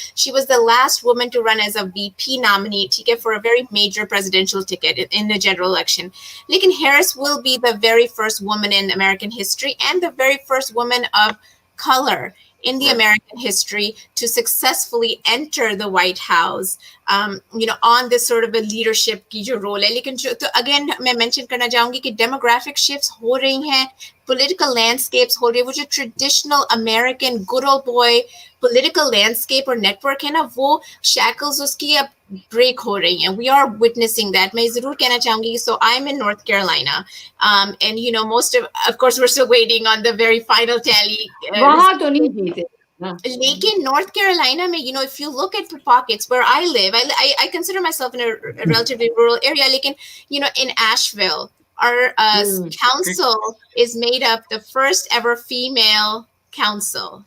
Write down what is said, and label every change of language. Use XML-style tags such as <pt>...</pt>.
<en>She was the last woman to run as a VP nominee,</en> <hi>ठीक है,</hi> <en>for a very major presidential ticket in the general election. लेकिन Harris will be the very first woman in American history and the very first woman of color in the American history to successfully enter the White House, on this sort of a leadership की जो role है.</en> <hi>लेकिन तो again मैं mention करना चाहूंगी कि demographic shifts हो रही हैं, political landscapes हो रही है, वो जो traditional American good old boy political landscape और network है ना, वो shackles उसकी अब break हो रही हैं.</hi> <en>We are witnessing that.</en> <hi>मैं जरूर कहना चाहूंगी.</hi> <en>So I'm in North Carolina, and most of course we're still waiting on the very final tally.</en> <hi>वहाँ तो नहीं जीते.</hi> <en>लेकिन North Carolina में, if you look at the pockets where I live, I consider myself in a relatively rural area. लेकिन in Asheville, our council is made up the first ever female council.</en>